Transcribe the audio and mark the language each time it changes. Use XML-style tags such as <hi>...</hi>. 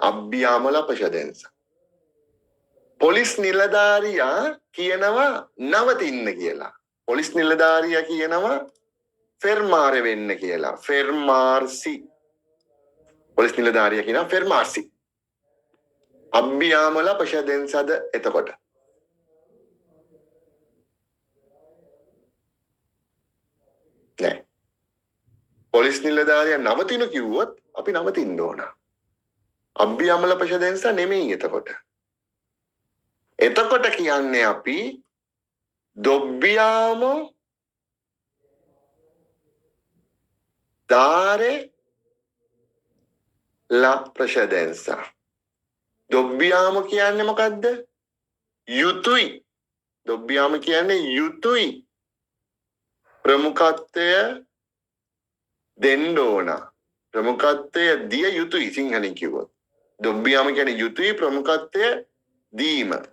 <it>Abbiamo la precedenza.</it> <si>Police නිලධාරියා කියනවා නවතින්න කියලා. Police නිලධාරියා කියනවා fermare වෙන්න කියලා. fermarsi. පොලිස් නිලධාරියා කියනවා fermarsi.</si> <it>Abbiamo la precedenza</it> <si>එතකොට. නෑ. පොලිස් නිලධාරියා නවතිනු කිව්වොත් අපි නවතින්න ඕන.</si> <it>Abbiamo la precedenza</it> <si>නෙමෙයි එතකොට. එතකොට කියන්නේ අපි</si> <it>dobbiamo dare la precedenza.</it> <si>Dobbiamo කියන්නේ මොකද්ද? යුතුයි. Dobbiamo කියන්නේ යුතුයි. ප්‍රමුඛත්වය දෙන්න ඕන. ප්‍රමුඛත්වය දිය යුතුයි සිංහලෙන් කිව්වොත්. Dobbiamo කියන්නේ යුතුයි ප්‍රමුඛත්වය දීම.</si>